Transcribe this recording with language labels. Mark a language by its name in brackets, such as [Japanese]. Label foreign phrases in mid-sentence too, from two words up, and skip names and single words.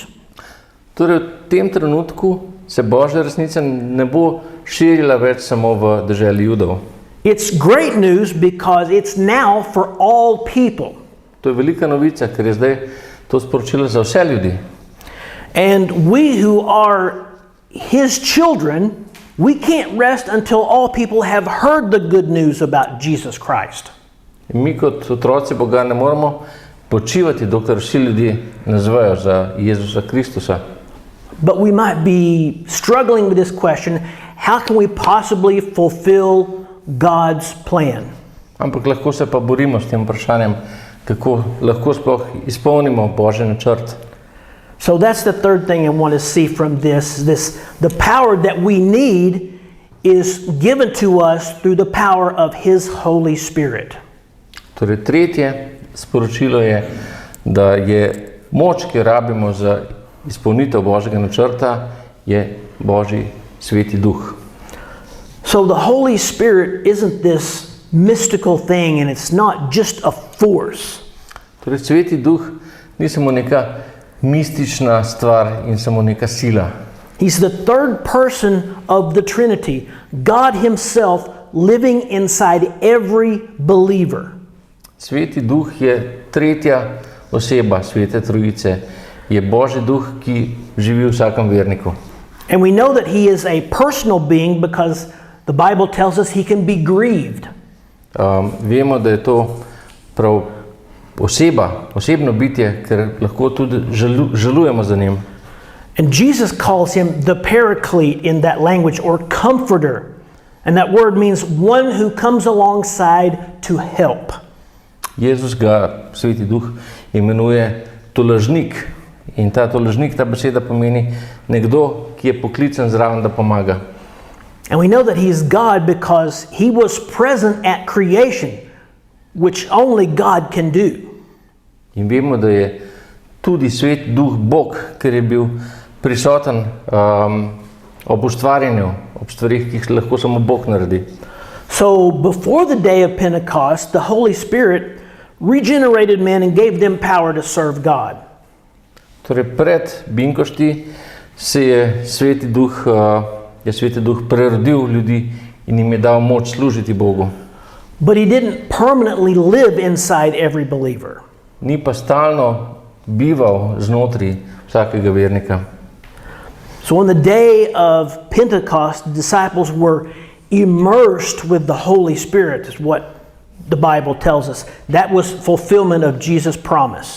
[Slovenian] Torej, v tem trenutku se Božja resnica ne bo širila več samo v deželi Judov. [English] It's great news because it's now for all people. [Slovenian] To je velika novica, ker je zdaj to sporočilo za vse ljudi. [English] And we who are His children, we can't rest until all people have heard the good news about Jesus Christ. [Slovenian] In mi kot otroci Boga ne moramo počivati, dokler vsi ljudje ne zvejo za Jezusa Kristusa. [English] But we might be struggling with this question, how can we possibly fulfill God's plan? [Slovenian] Ampak lahko se pa borimo s tem vprašanjem, kako lahko sploh izpolnimo Božji načrt. [English] So that's the third thing I want to see from this. The power that we need is given to us through the power of His Holy Spirit. [Slovenian] Torej, tretje sporočilo je, da je moč, ki jo rabimo za izpolnitev Božjega načrta, je Božji Sveti Duh. [English] So the Holy Spirit isn't this mystical thing and it's not just a force. [Slovenian] Torej, Sveti Duh ni samo neka mistična stvar in samo neka sila. [English] He's the third person of the Trinity, God Himself living inside every believer. [Slovenian] Sveti Duh je tretja oseba Svete Trojice, je Božji Duh, ki živi v vsakem verniku. [English] And we know that He is a personal being because the Bible tells us He can be grieved. [Slovenian] Vemo, da je to prav osebno bitje, ker lahko tudi žalujemo za njim. [English] And Jesus calls Him the Paraclete in that language, or comforter. And that word means one who comes alongside to help. [Slovenian] Jezus ga, Sveti Duh, imenuje tolažnik. In ta tolažnik, ta beseda pomeni nekdo, ki je poklican zraven, da pomaga. [English] And we know that He is God because He was present at creation, which only God can do. [Slovenian] In vemo, da je tudi Sveti Duh Bog, ker je bil prisoten ob ustvarjanju, ob stvarih, ki jih lahko samo Bog naredi. [English] So before the day of Pentecost, the Holy Spirit regenerated men and gave them power to serve God. [Slovenian] Torej, pred binkošti se je Sveti Duh prerodil ljudi in jim je dal moč služiti Bogu. [English] But He didn't permanently live inside every believer. [Slovenian] Ni pa stalno bival znotraj vsakega vernika. [English] So on the day of Pentecost, the disciples were immersed with the Holy Spirit, is what the Bible tells us. That was fulfillment of Jesus' promise.